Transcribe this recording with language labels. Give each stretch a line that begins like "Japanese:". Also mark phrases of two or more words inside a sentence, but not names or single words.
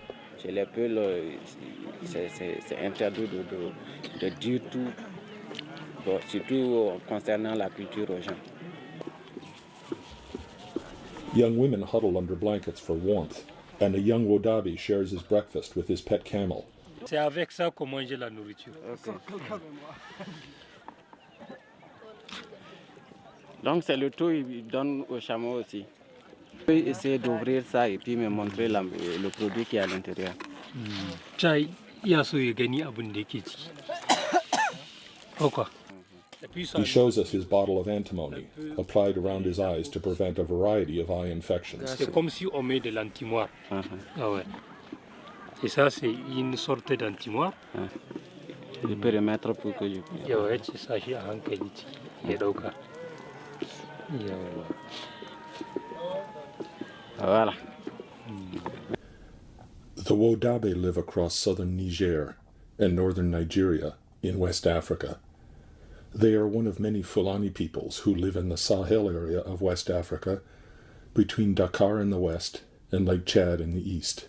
English: Young women huddle under blankets for warmth, and a young Wodaabe shares his breakfast with his pet camel.
French: C'est avec ça qu'on mange la nourriture. Okay. Donc c'est le tout il donne au chameau aussi. Il peut essayer d'ouvrir ça et puis me montrer le produit qui est à l'intérieur.
Hausa: Chai ya so ya gani abin da yake ciki.
English: He shows us his bottle of antimony, applied around his eyes to prevent a variety of eye infections.
French: C'est comme si on met de l'antimoire. Ah ouais. Et ça, c'est une sorte d'antimoire. Je peux remettre pour que je puisse. Ouais, c'est ça, j'ai un
Hausa: hankali ciki. Ya dauka.
French: Voilà.
English: The Wodaabe live across southern Niger and northern Nigeria in West Africa. They are one of many Fulani peoples who live in the Sahel area of West Africa, between Dakar in the west and Lake Chad in the east.